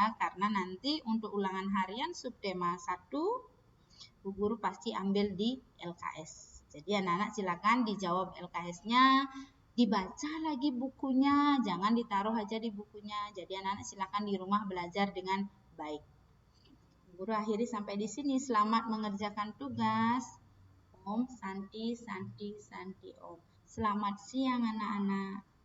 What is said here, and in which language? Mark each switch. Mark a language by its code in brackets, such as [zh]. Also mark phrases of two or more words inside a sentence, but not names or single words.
[id] Karena nanti untuk ulangan harian subtema 1, Bu Guru pasti ambil di LKS. Jadi anak-anak silakan dijawab LKS-nya, dibaca lagi bukunya, jangan ditaruh aja di bukunya. Jadi anak-anak silakan di rumah belajar dengan baik. Guru akhiri sampai di sini. Selamat mengerjakan tugas. [sa] Om, Santi, Santi, Santi, Om. [id] Selamat siang anak-anak.